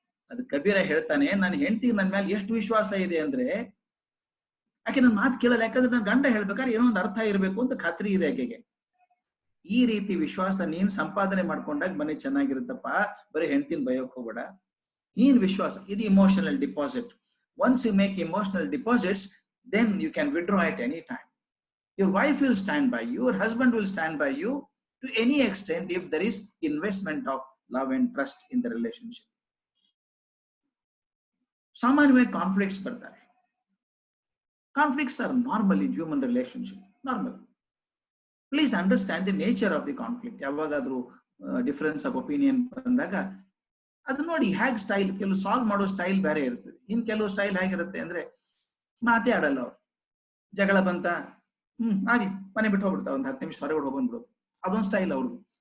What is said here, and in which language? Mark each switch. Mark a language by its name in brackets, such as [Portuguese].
[Kannada] ಅದು ಕಬೀರ ಹೇಳ್ತಾನೆ, ನನ್ನ ಹೆಂಡತಿ ನನ್ನ ಮೇಲೆ ಎಷ್ಟು ವಿಶ್ವಾಸ ಇದೆ ಅಂದ್ರೆ ಆಕೆ ನನ್ನ ಮಾತು ಕೇಳಲ್ಲ. ಯಾಕಂದ್ರೆ ನನ್ನ ಗಂಡ ಹೇಳ್ಬೇಕಾದ್ರೆ ಏನೋ ಒಂದು ಅರ್ಥ ಇರ್ಬೇಕು ಅಂತ ಖಾತ್ರಿ ಇದೆ ಆಕೆಗೆ. ಈ ರೀತಿ ವಿಶ್ವಾಸ ನೀನ್ ಸಂಪಾದನೆ ಮಾಡ್ಕೊಂಡಾಗ ಮನೆ ಚೆನ್ನಾಗಿರುತ್ತಪ್ಪ. ಬರೀ ಹೆಂಡತಿನ ಬಯೋಕ್ ಹೋಗ್ಬೇಡ. ನೀನ್ ವಿಶ್ವಾಸ, ಇದು emotional deposit. [English] Once you make emotional deposits, then you can withdraw at any time. Your wife will stand by you, your husband will stand by you to any extent if there is investment of love and trust in the relationship. [Kannada] ಸಾಮಾನ್ಯವಾಗಿ conflicts ಬರ್ತಾರೆ. [English] Conflicts are normal in human relationship, normal. Please understand the nature of the conflict. [Kannada] ಯಾವಾಗಾದ್ರೂ difference of opinion ಬಂದಾಗ ಅದು ನೋಡಿ ಹೇಗೆ style, ಕೆಲವು solve ಮಾಡೋ style ಬೇರೆ ಇರ್ತದೆ. ಇನ್ ಕೆಲವು ಸ್ಟೈಲ್ ಹೇಗಿರುತ್ತೆ ಅಂದ್ರೆ ಮಾತೇ ಆಡಲ್ಲ ಅವ್ರು. ಜಗಳ ಬಂತ, ಹಾಗೆ ಮನೆ ಬಿಟ್ಟು ಹೋಗ್ಬಿಡ್ತಾರೆ, ಒಂದು 10 ನಿಮಿಷ ಹೊರಗಡೆ ಹೋಗ್ಬಂದ್ಬಿಡೋದು, ಅದೊಂದು ಸ್ಟೈಲ್ ಅವ್ರದ್ದು.